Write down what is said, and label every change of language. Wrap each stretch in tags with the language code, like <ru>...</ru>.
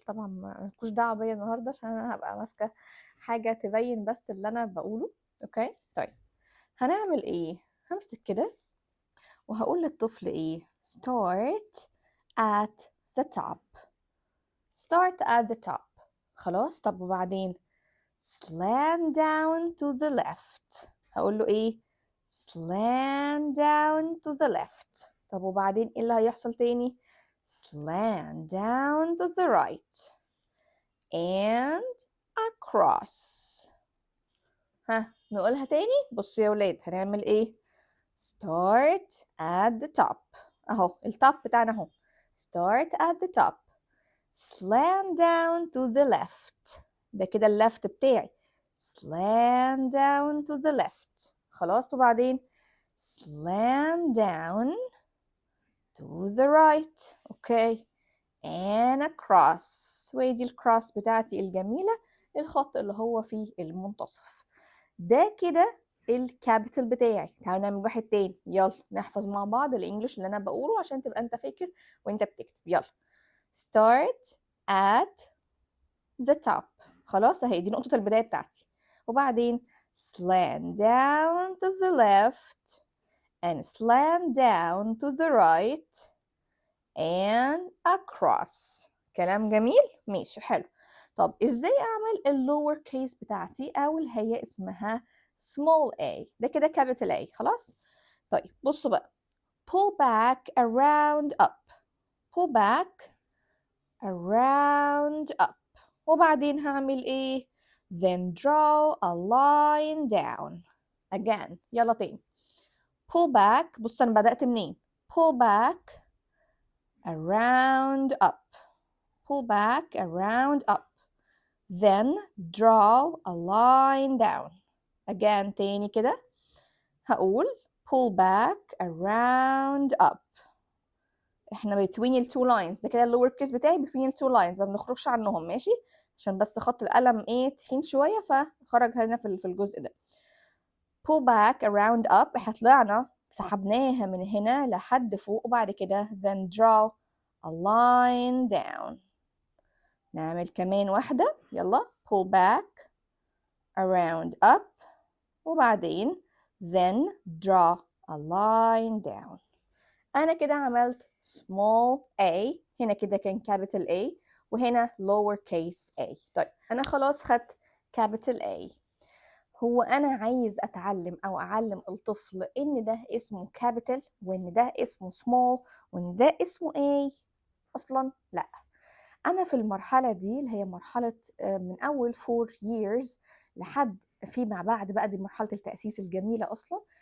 <ar>طبعا مالكوش دعوه بيا النهارده عشان انا هبقى ماسكه حاجه تبين بس اللي انا بقوله. اوكي طيب هنعمل ايه؟ همسك كده وهقول للطفل ايه؟</ar> <en>start at the top. start at the top.</en> <ar>خلاص طب وبعدين</ar> <en>slant down to the left.</en> <ar>هقول له ايه؟</ar> <en>slant down to the left.</en> <ar>طب وبعدين ايه اللي هيحصل تاني؟</ar> <en>slant down to the right and across.</en> <ar>ها نقولها تاني. بصوا يا ولاد هنعمل ايه؟</ar> <en>start at the top.</en> <ar>اهو التوب بتاعنا اهو.</ar> <en>start at the top, slant down to the left.</en> <ar>ده كده اللفت بتاعي.</ar> <en>slant down to the left.</en> <ar>خلاص وبعدين</ar> <en>slant down to the right.</en> <ar>اوكي</ar> <en>and across.</en> <ar>وادي الكروس بتاعتي الجميلة، الخط اللي هو في المنتصف. ده كده الكابيتال بتاعي. تعالوا نعمل واحد تاني. يلا نحفظ مع بعض الانجليش اللي انا بقوله عشان تبقى انت فاكر وانت بتكتب. يلا</ar> <en>start at the top.</en> <ar>خلاص اهي دي نقطة البداية بتاعتي. وبعدين</ar> <en>slant down to the left and slant down to the right and across.</en> <ar>كلام جميل؟ ماشي حلو. طب ازاي اعمل اللور كيس بتاعتي او اللي هي اسمها small a؟ ده كده capital A. خلاص طيب بصوا بقى.</ar> <en>pull back around up. pull back around up.</en> <ar>وبعدين هعمل ايه؟</ar> <en>then draw a line down. again</en> <ar>يلا تاني.</ar> <en>pull back.</en> <ar>بص انا بدأت منين؟</ar> <en>pull back around up. pull back around up, then draw a line down. again</en> <ar>تاني كده هقول</ar> <en>pull back around up. احنا between ال two lines.</en> <ar>ده كده اللور كيس بتاعي between ال two lines، ما بنخرجش عنهم. ماشي عشان بس خط القلم ايه تخين شويه فخرج هنا في الجزء ده.</ar> <en>pull back around up.</en> <ar>احنا طلعنا سحبناها من هنا لحد فوق، وبعد كده</ar> <en>then draw a line down.</en> <ar>نعمل كمان واحدة. يلا</ar> <en>pull back around up</en> <ar>وبعدين</ar> <en>then draw a line down.</en> <ar>أنا كده عملت small a. هنا كده كان</ar> <en>capital A</en> <ar>وهنا</ar> <en>lower case a.</en> <ar>طيب أنا خلاص خدت capital A. هو أنا عايز أتعلم أو أعلم الطفل إن ده اسمه capital وإن ده اسمه small وإن ده اسمه A أصلا؟ لأ. أنا في المرحلة دي اللي هي مرحلة من أول 4 years لحد فيما بعد بقى، دي مرحلة التأسيس الجميلة أصلا.</ar>